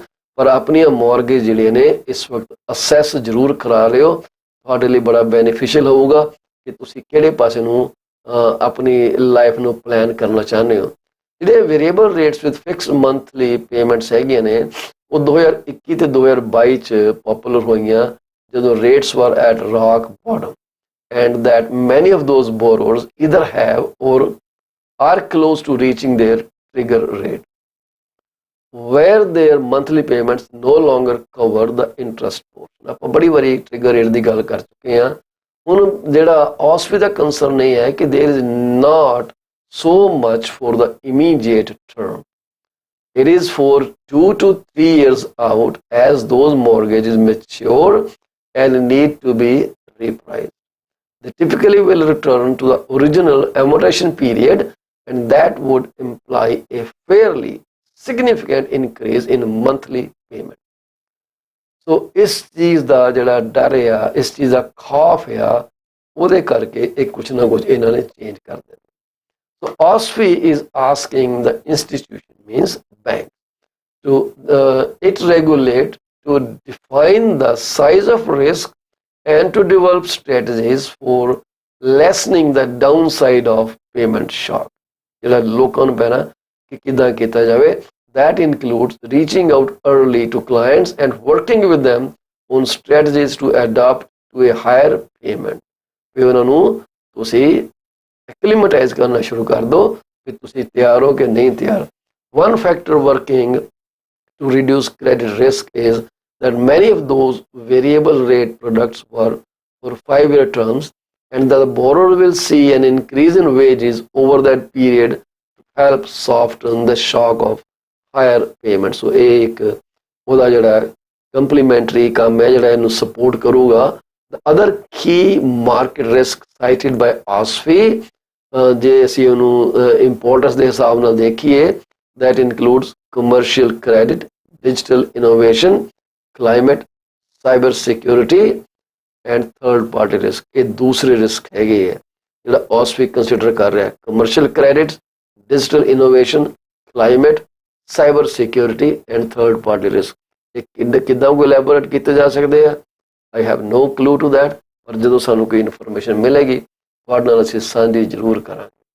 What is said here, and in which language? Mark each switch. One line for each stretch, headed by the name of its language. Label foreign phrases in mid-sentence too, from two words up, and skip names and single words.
Punjabi: ਪਰ ਆਪਣੀਆਂ ਮੌਰਗੇਜ ਜਿਹੜੀਆਂ ਨੇ ਇਸ ਵਕਤ ਅਸੈਸ ਜ਼ਰੂਰ ਕਰਾ ਲਿਓ, ਤੁਹਾਡੇ ਲਈ ਬੜਾ ਬੈਨੀਫੀਸ਼ੀਅਲ ਹੋਊਗਾ ਕਿ ਤੁਸੀਂ ਕਿਹੜੇ ਪਾਸੇ ਨੂੰ ਆਪਣੀ ਲਾਈਫ ਨੂੰ ਪਲਾਨ ਕਰਨਾ ਚਾਹੁੰਦੇ ਹੋ। ਜਿਹੜੇ
English: variable rates with fixed monthly payments
Punjabi: ਹੈਗੀਆਂ ਨੇ ਉਹ 2021 ਤੇ 2022 'ਚ ਪੋਪੂਲਰ ਹੋਈਆਂ ਜਦੋਂ
English: rates were at rock bottom, and that many of those borrowers either have or are close to reaching their trigger rate, where their monthly payments no longer cover the interest portion।
Punjabi: ਆਪਾਂ ਬੜੀ ਵਾਰੀ
English: trigger rate
Punjabi: ਦੀ ਗੱਲ ਕਰ ਚੁੱਕੇ ਹਾਂ। ਹੁਣ ਜਿਹੜਾ OSFI ਦਾ ਕੰਸਰਨ ਇਹ ਹੈ ਕਿ
English: there is not so much for the immediate term, it is for 2 to 3 years out as those mortgages mature and need to be repriced। They typically will return to the original amortization period, and that would imply a fairly significant increase in monthly payment।
Punjabi: So ਇਸ ਚੀਜ਼ ਦਾ ਜਿਹੜਾ ਡਰ ਆ, ਇਸ ਚੀਜ਼ ਦਾ ਖੌਫ ਆ, ਉਹਦੇ ਕਰਕੇ ਇਹ ਕੁਛ ਨਾ ਕੁਛ ਇਹਨਾਂ ਨੇ ਚੇਂਜ ਕਰ ਦੇਣਾ।
English: So OSFI is asking the institution, means bank, to it regulate to define the size of risk and to develop strategies for lessening the downside of payment shock।
Punjabi: ਜਿਹੜਾ ਲੋਕਾਂ ਨੂੰ ਪੈਣਾ ਕਿ ਕਿੱਦਾਂ ਕੀਤਾ ਜਾਵੇ।
English: That includes reaching out early to clients and working with them on strategies to adapt to a higher payment।
Punjabi: ਵੀ ਉਹਨਾਂ ਨੂੰ ਤੁਸੀਂ ਐਕਲੀਮੇਟਾਈਜ਼ ਕਰਨਾ ਸ਼ੁਰੂ ਕਰ ਦਿਓ ਕਿ ਤੁਸੀਂ ਤਿਆਰ ਹੋ ਕਿ ਨਹੀਂ ਤਿਆਰ।
English: One factor working to reduce credit risk is that many of those variable rate products were for 5-year terms, and the borrower will see an increase in wages over that period to help soften the shock of higher payments।
Punjabi: So ਇਹ ਇੱਕ ਉਹਦਾ ਜਿਹੜਾ ਕੰਪਲੀਮੈਂਟਰੀ ਕੰਮ ਹੈ ਜਿਹੜਾ ਇਹਨੂੰ ਸਪੋਰਟ ਕਰੂਗਾ।
English: The other key market risk cited by OSFI,
Punjabi: ਜੇ ਅਸੀਂ ਉਹਨੂੰ ਇੰਪੋਰਟੈਂਸ ਦੇ ਹਿਸਾਬ ਨਾਲ ਦੇਖੀਏ,
English: that includes commercial credit, digital innovation, climate, cyber security and third party risk।
Punjabi: ਇਹ ਦੂਸਰੇ ਰਿਸਕ ਹੈਗੇ ਹੈ ਜਿਹੜਾ OSFI ਕੰਸੀਡਰ ਕਰ ਰਿਹਾ।
English: commercial credit, digital innovation, climate, cyber security and third party risk.
Punjabi: ਇਹ ਕਿੱਦਾਂ ਕੋਈ ਇਲੈਬੋਰੇਟ ਕੀਤੇ ਜਾ ਸਕਦੇ ਆ,
English: I have no clue to that.
Punjabi: ਪਰ ਜਦੋਂ ਸਾਨੂੰ ਕੋਈ ਇਨਫੋਰਮੇਸ਼ਨ ਮਿਲੇਗੀ ਤੁਹਾਡੇ ਨਾਲ ਅਸੀਂ ਸਾਂਝੀ ਜ਼ਰੂਰ ਕਰਾਂਗੇ।